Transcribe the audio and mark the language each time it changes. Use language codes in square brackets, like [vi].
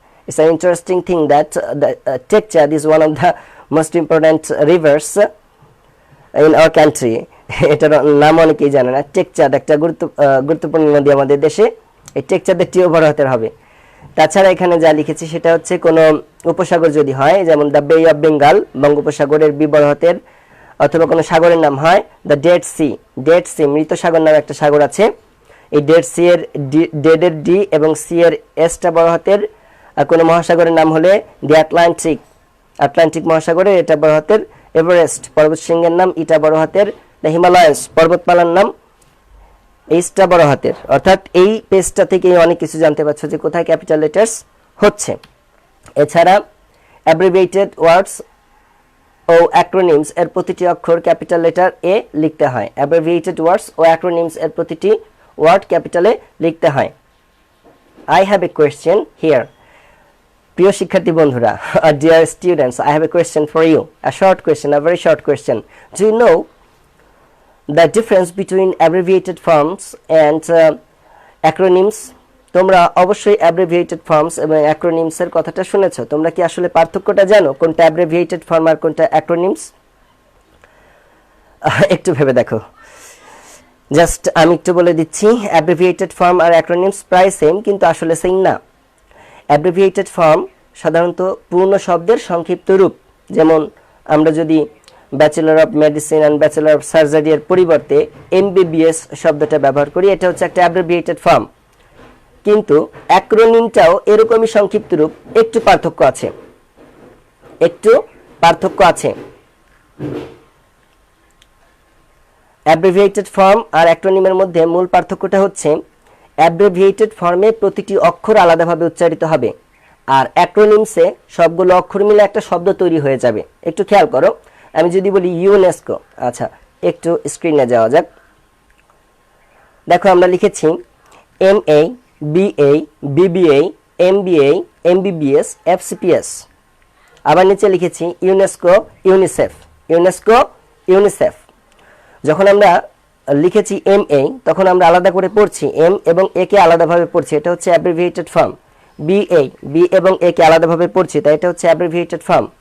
[en] It's an interesting thing that the Tekchad is one of the most important rivers in our country. [bn] এটার নাম অনেকেই জানে না। টেকচাঁদ একটা গুরুত্বপূর্ণ নদী আমাদের দেশে, এই টেকচাঁদের টিও বড় হাতের হবে। তাছাড়া এখানে যা লিখেছি সেটা হচ্ছে কোনো উপসাগর যদি হয় যেমন দ্য বে অফ বেঙ্গল, বঙ্গোপসাগরের বি বড় হাতের, অথবা কোনো সাগরের নাম হয় the dead C, dead C, মৃত সাগর নামে একটা সাগর আছে, এই ডেড সি এর ডেডের ডি এবং সি এর এসটা বড় হাতের। কোনো মহাসাগরের নাম হলে দি আটলান্টিক, আটলান্টিক মহাসাগরের এটা বড় হাতের, এভারেস্ট পর্বতশৃঙ্গের নাম ইটা বড় হাতের, দ্য হিমালয়াস পর্বতমালার নাম এইচটা বড় হাতের। অর্থাৎ এই পেজটা থেকে অনেক কিছু জানতে পারছো যে কোথায় ক্যাপিটাল লেটার্স হচ্ছে। এছাড়া অ্যাব্রিভিয়েটেড ওয়ার্ডস ও অ্যাক্রোনিমস এর প্রতিটি অক্ষর ক্যাপিটাল লেটার এ লিখতে হয়। অ্যাব্রিভিয়েটেড ওয়ার্ডস ও অ্যাক্রোনিমস এর প্রতিটি ওয়ার্ড ক্যাপিটালে লিখতে হয়। [en] I have a question here. [bn] প্রিয় শিক্ষার্থী বন্ধুরা, [en] dear students, I have a question for you. A short question, a very short question. Do you know the difference between abbreviated forms and acronyms? [bn] তোমরা অবশ্যই abbreviated forms এবং acronyms এর কথাটা শুনেছো। তোমরা কি আসলে পার্থক্যটা জানো কোনটা abbreviated form আর কোনটা acronyms? একটু ভেবে দেখো। জাস্ট আমি একটু বলে দিচ্ছি, অ্যাব্রিভিয়েটেড ফর্ম আর অ্যাক্রোনিমস প্রায় সেম, কিন্তু আসলে সেম না। অ্যাব্রিভিয়েটেড ফর্ম সাধারণত পূর্ণ শব্দের সংক্ষিপ্ত রূপ। যেমন আমরা যদি bachelor of medicine and bachelor of surgery এর পরিবর্তে এমবিবিএস শব্দটা ব্যবহার করি, এটা হচ্ছে একটা অ্যাব্রিভিয়েটেড ফর্ম। কিন্তু অ্যাক্রোনিমটাও এরকমই সংক্ষিপ্ত রূপ, একটু পার্থক্য আছে, একটু পার্থক্য আছে। অ্যাব্রিভিয়েটেড ফর্ম আর অ্যাক্রোনিমের মধ্যে মূল পার্থক্যটা হচ্ছে অ্যাব্রিভিয়েটেড ফর্মে প্রতিটি অক্ষর আলাদাভাবে উচ্চারিত হবে, আর অ্যাক্রোনিমসে সবগুলো অক্ষর মিলে একটা শব্দ তৈরি হয়ে যাবে। একটু খেয়াল করো, আমি যদি বলি ইউনেস্কো, আচ্ছা একটু স্ক্রিনে যাওয়া যাক। দেখো আমরা লিখেছি MA, BA, BBA, MBA, MBBS, FCPS। আবার নিচে লিখেছি ইউনেস্কো, ইউনিসেফ, ইউনেস্কো, ইউনিসেফ। যখন আমরা লিখেছি MA তখন আমরা আলাদা করে পড়ছি, M এবং A কে আলাদাভাবে পড়ছি, এটা হচ্ছে অ্যাব্রিভিয়েটেড ফর্ম। BA, B এবং A কে আলাদাভাবে পড়ছি, তাই এটা হচ্ছে অ্যাব্রিভিয়েটেড ফর্ম।